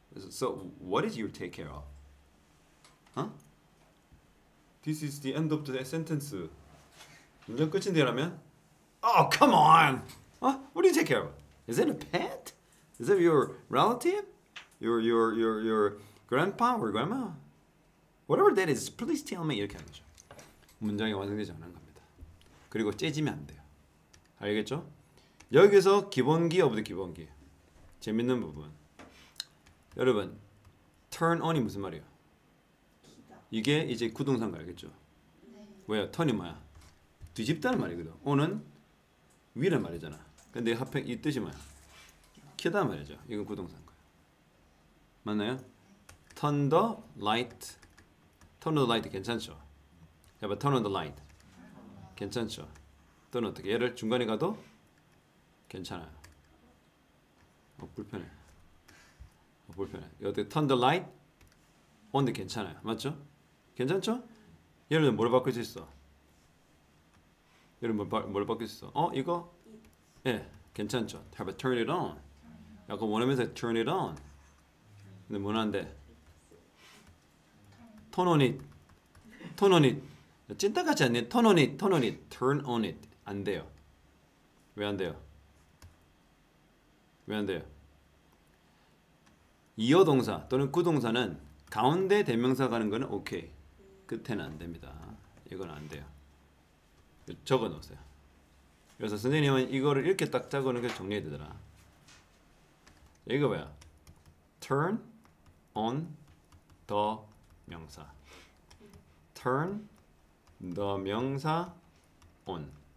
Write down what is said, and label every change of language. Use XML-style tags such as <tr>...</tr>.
<en>So what is your take care of? Huh? This is the end of the sentence.</en> <ko>문장 끝인데라면?</ko> <en>Oh, come on. What do you take care of? Is it a pet? Is it your relative? Your grandpa or grandma? Whatever that is, please tell me.</en> <ko>이렇게 하는 거죠. 문장이 완성되지 않은 겁니다. 그리고 째지면 안 돼요. 알겠죠? 여기서 기본기 오브 기본기. 재밌는 부분. 여러분, turn on이 무슨 말이에요? 이게 이제 구동사인 거 알겠죠? 왜요? turn이 뭐야? 뒤집다는 말이거든. on은 위란 말이잖아. 근데 합행 이 뜻이 뭐야? 키다 말이죠. 이건 구동사인 거예요. 맞나요?</ko> <en>turn the light. turn on the light</en> <ko>괜찮죠? 해봐.</ko> <en>turn on the light.</en> <ko>괜찮죠? 또는 어떻게? 얘를 중간에 가도 괜찮아요. 불편해. 불편해. 어떻게</ko> <en>turn the light on도</en> <ko>괜찮아요. 맞죠? 괜찮죠? 얘를 뭘 바꿀 수 있어? 얘를 뭘 바꿀 수 있어? 이거? 예. 괜찮죠?</ko> <en>Have a turn it on.</en> <ko>약간 원하면서</ko> <en>turn it on.</en> <ko>근데 뭐난데?</ko> <en>turn on it. turn on it.</en> <ko>찐따같지 않니?</ko> <en>turn on it. turn on it. turn on it.</en> <ko>안 돼요. 왜 안 돼요? 왜 안 돼요? 이어 동사 또는 구동사는 가운데 대명사 가는 거는 오케이. 끝에는 안 됩니다. 이건 안 돼요. 적어 놓으세요. 그래서 선생님은 이거를 이렇게 딱 적어 놓은 게 정리해야 되더라. 이거 뭐야?</ko> <en>turn on the 명사. turn the 명사 on.</en>